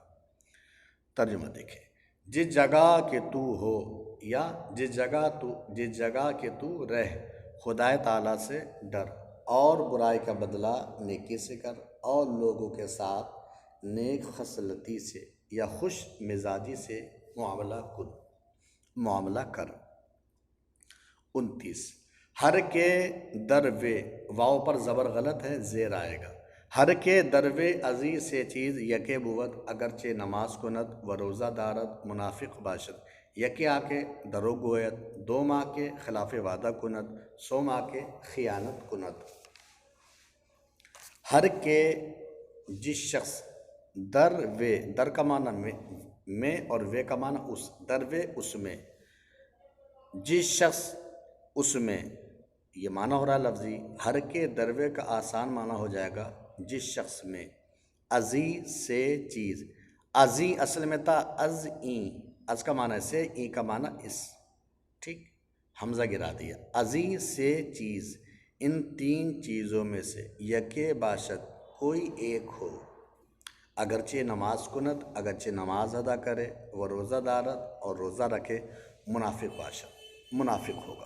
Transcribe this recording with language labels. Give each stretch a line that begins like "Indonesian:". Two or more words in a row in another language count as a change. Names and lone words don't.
Urdu: ترجمہ دیکھیں، جس جگہ کہ تو ہو یا جس جگہ کہ تو رہ، خدائے تعالیٰ سے ڈر اور برائی کا بدلہ نیکی سے کر، اور لوگوں کے ساتھ نیک خصلتی سے یا خوش مزاجی سے معاملہ کر۔ 29
Persian: ہر کے دروے،
Urdu: واو پر زبر غلط ہے، زیر آئے گا۔
Persian: ہر کے دروے ازی سے چیز یکے بود اگرچہ نماز کند و روزہ دارد منافق باشد، یکے آ کے درو گوید، دو ماہ کے خلاف وعدہ کند، سو ماہ کے خیانت کند۔ ہر کے،
Urdu: جس شخص،
Persian: در وے،
Urdu: در کا معنی میں اور وے کا معنی اس،
Persian: در وے
Urdu: اس میں، جس شخص اس میں، یہ معنی ہو رہا ہے لفظی۔
Persian: ہر کے دروے
Urdu: کا آسان معنی ہو جائے گا جس شخص میں،
Persian: ازی سے چیز،
Urdu: ازی اصل میں تھا
Persian: از این،
Urdu: از کا معنی سے، ای کا معنی اس، ٹھیک۔ حمزہ گرا دیا،
Persian: ازی سے چیز،
Urdu: ان تین چیزوں میں سے
Persian: یکے باشد
Urdu: کوئی ایک ہو،
Persian: اگرچہ نماز کنت،
Urdu: اگرچہ نماز ادا کرے، وہ
Persian: روزہ دارت
Urdu: اور روزہ رکھے،
Persian: منافق باشد،
Urdu: منافق ہوگا۔